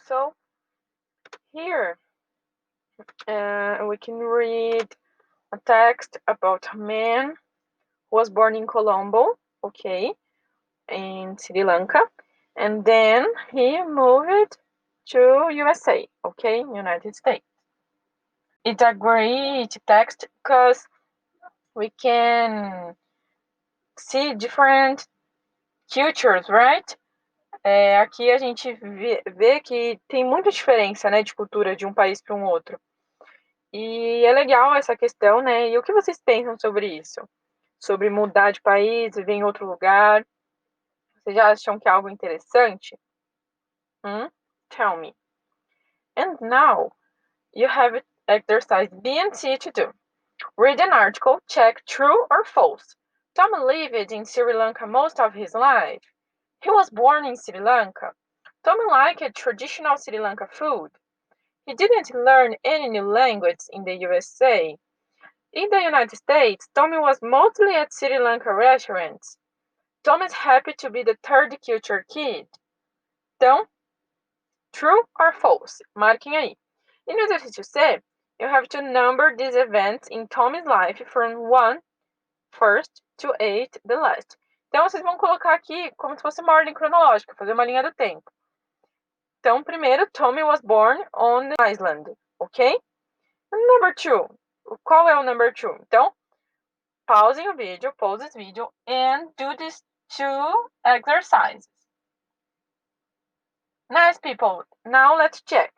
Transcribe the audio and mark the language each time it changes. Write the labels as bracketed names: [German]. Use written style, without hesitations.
[English] So, here we can read a text about a man who was born in Colombo, okay, in Sri Lanka, and then he moved to USA, okay, United States. It's a great text because we can see different cultures, right? [Portuguese] Aqui a gente vê que tem muita diferença, né, de cultura de um país para um outro. E é legal essa questão, né? E o que vocês pensam sobre isso? Sobre mudar de país, viver em outro lugar? Vocês já acham que é algo interessante? [English] Tell me. And now you have exercise B and C to do. Read an article, check true or false. Tom lived in Sri Lanka most of his life. He was born in Sri Lanka. Tom liked traditional Sri Lanka food. He didn't learn any new language in the USA. In the United States, Tommy was mostly at Sri Lanka restaurants. Tom is happy to be the third culture kid. Então, true or false? [Portuguese] Marquem aí. E no exercício C, [English] you have to number these events in Tommy's life from 1 first to 8 the last. [Portuguese] Então, vocês vão colocar aqui como se fosse uma ordem cronológica, fazer uma linha do tempo. Então, primeiro, [English] Tommy was born on the island, ok? Number 2. [Portuguese] Qual é o [English] number 2? [Portuguese] Então, pausem o vídeo, [English] pause this video, and do these 2 exercises. Nice, people. Now let's check.